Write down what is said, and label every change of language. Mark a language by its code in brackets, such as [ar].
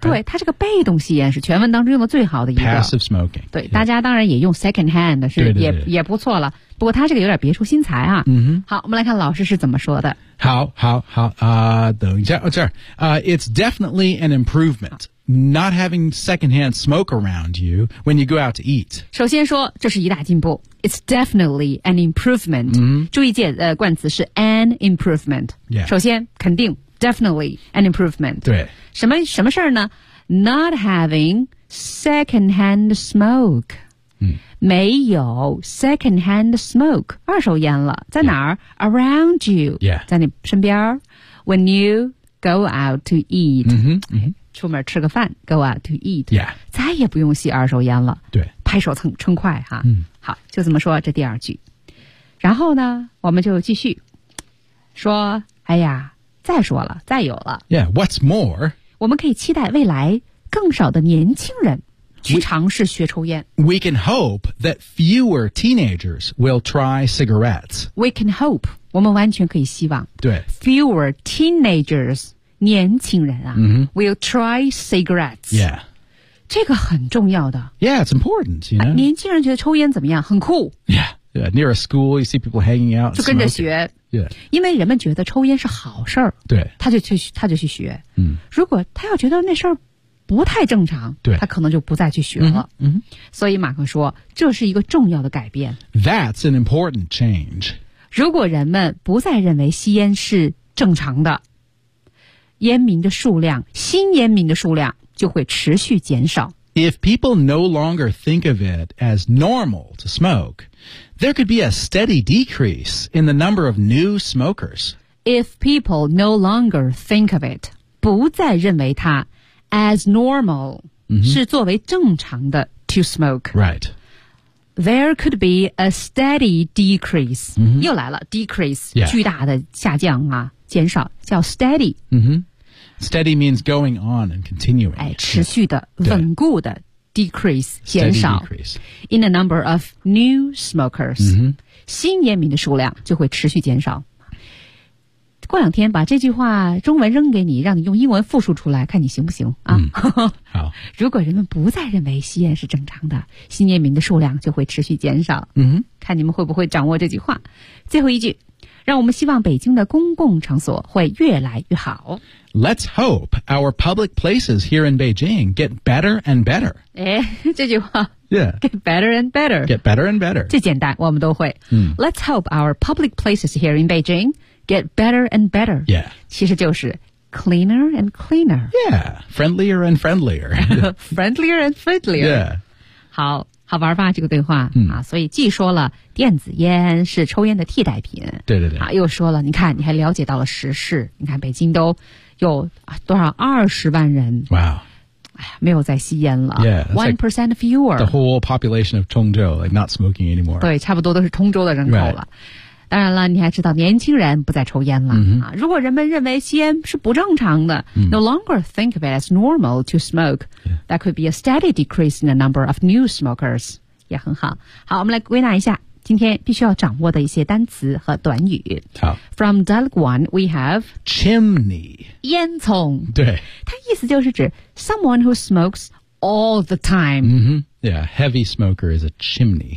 [zh] 对，它这个被动吸烟是全文当中用的最好的一个。 [en] Passive smoking [zh] 对。对、yeah. ，大家当然也用 secondhand 是对对对对也不错了。不过它这个有点别出心裁啊。嗯哼。好，我们来看老师是怎么说的。好，好，好啊、等一下，哦、这儿啊、， [en] It's definitely an improvement not having secondhand smoke around you when you go out to eat。 [zh] 首先说，这是一大进步。 [en] It's definitely an improvement.、 Mm-hmm. [zh] 注意键冠词是 [en] an improvement.、 Yeah. [zh] 首先肯定 [en] definitely an improvement. [zh] 对。什么事儿呢 [en] ?Not having secondhand smoke.、 Mm. [zh] 没有 secondhand smoke. 二手烟了。在哪儿、yeah. ? [en] Around you.、 Yeah. [zh] 在你身边。 [en] When you go out to eat.、 Mm-hmm. Mm-hmm. [zh] 出门吃个饭 , [en] go out to eat.、 Yeah. [zh] 再也不用吸二手烟了。对。拍手称快哈、嗯、好就这么说这第二句然后呢我们就继续说哎呀再说了，再有了。 [en] Yeah, what's more? [zh] 我们可以期待未来更少的年轻人去尝试学抽烟。 [en] We can hope that fewer teenagers will try cigarettes. We can hope. [zh] 我们完全可以希望。对。 [en] Fewer teenagers, [zh] 年轻人啊、 [en] will try cigarettes. Yeah. [zh] 这个很重要的。 [en] Yeah, it's important, you know.、 [zh] 年轻人觉得抽烟怎么样？很酷。 [en] Yeah. Yeah, near a school, you see people hanging out. [zh] 就跟着学。 [en] Yeah. [zh] 因为人们觉得抽烟是好事儿。对。他就去学。嗯。如果他要觉得那事儿不太正常。对。他可能就不再去学了。嗯。所以马克说这是一个重要的改变。 [en] That's an important change. [zh] 如果人们不再认为吸烟是正常的。烟民的数量，新烟民的数量就会持续减少。 [en] If people no longer think of it as normal to smoke, there could be a steady decrease in the number of new smokers. If people no longer think of it, [zh] 不再认为它 [en] as normal,、 [zh] 是作为正常的 [en] to smoke. Right. There could be a steady decrease.、 Mm-hmm. [zh] 又来了 decrease,、 [en] yeah. [zh] 巨大的下降啊，减少叫 steady.、 [en] Mm-hmm. Steady means going on and continuing. [zh] 哎，持续的、稳固的 decrease 减少 [en] decrease. In the number of new smokers,、 [zh] 新烟民的数量就会持续减少。过两天把这句话中文扔给你，让你用英文复述出来，看你行不行啊？好。如果人们不再认为吸烟是正常的，新烟民的数量就会持续减少。嗯哼，看你们会不会掌握这句话。最后一句。让我们希望北京的公共场所会越来越好。 [en] Let's hope our public places here in Beijing get better and better. [zh] 哎，这句话。 [en] Yeah. Get better and better. Get better and better. [zh] 最简单，我们都会。嗯。 [en] Let's hope our public places here in Beijing get better and better. Yeah. [zh] 其实就是 [en] cleaner and cleaner. Yeah. Friendlier and friendlier. Friendlier and friendlier. Yeah. [zh] 好。好玩吧这个对话、啊，所以既说了电子烟是抽烟的替代品，对对对，啊，又说了，你看你还了解到了时事，你看北京都有多少20万人，哇、没有再吸烟了 1% [en] fewer the whole population of 通州 like not smoking anymore [zh] 对，差不多都是通州的人口了、 [en] right. [zh] 当然了你还知道年轻人不再抽烟了、 [en] mm-hmm. [zh] 啊，如果人们认为吸烟是不正常的、 [en] no longer think of it as normal to smokeThat could be a steady decrease in the number of new smokers. [zh] 也很好。好，我们来归纳一下今天必须要掌握的一些单词和短语。好。 [en] From dialogue one, we have chimney. [zh] 烟囱。对。它意思就是指 [en] someone who smokes all the time. Mm-hmm. Yeah, a heavy smoker is a chimney.